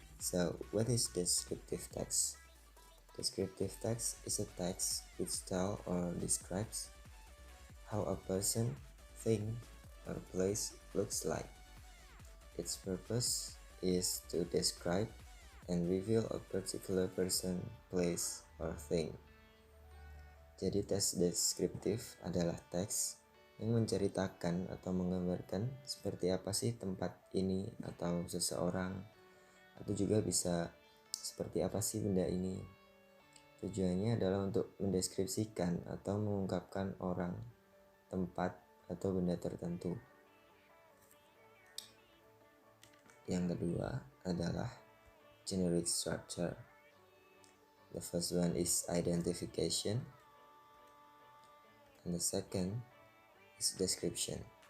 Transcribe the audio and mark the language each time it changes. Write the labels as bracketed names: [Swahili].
[English] So, what is descriptive text? Descriptive text is a text which tells or describes how a person, thing, or place looks like. Its purpose is to describe and reveal a particular person, place, or thing. [Indonesian] Jadi teks deskriptif adalah teks yang menceritakan atau menggambarkan seperti apa sih tempat ini atau seseorang, atau juga bisa seperti apa sih benda ini. Tujuannya adalah untuk mendeskripsikan atau mengungkapkan orang, tempat, atau benda tertentu. Yang kedua adalah generic structure. [English] The first one is identification, and the second is description.